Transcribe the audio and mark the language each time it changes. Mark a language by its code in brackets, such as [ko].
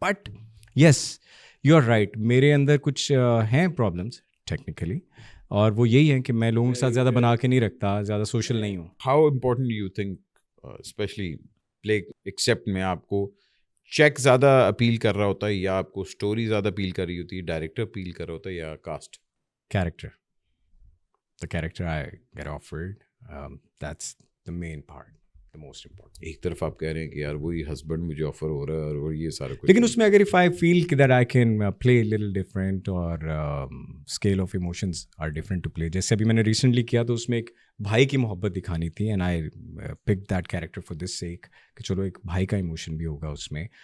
[en] but yes you are right, [ur] میرے اندر کچھ ہیں پرابلمس ٹیکنیکلی, اور وہ یہی ہیں کہ میں لوگوں کے ساتھ زیادہ بنا کے نہیں رکھتا, زیادہ سوشل نہیں ہوں. [en] how important you think [ur] especially play accept میں آپ کو چیک زیادہ اپیل کر رہا ہوتا ہے, یا آپ کو اسٹوری زیادہ اپیل کر رہی ہوتی ہے, ڈائریکٹر اپیل کر رہا ہوتا ہے, یا cost? [en] Character, the character I get offered, that's the main part, the most important. [ur] ایک طرف آپ کہہ رہے ہیں کہ یار وہی ہسبینڈ مجھے آفر ہو رہا ہے اور یہ سارا کچھ, لیکن اس میں اگر [en] if I feel that I can play a little different [ur] اور [en] scale of emotions are different to play, [ur] جیسے ابھی میں نے ریسنٹلی کیا تو اس میں ایک بھائی کی محبت دکھانی تھی, [en] and I picked that character for this sake [ur] کہ چلو ایک بھائی کا ایموشن بھی ہوگا اس میں.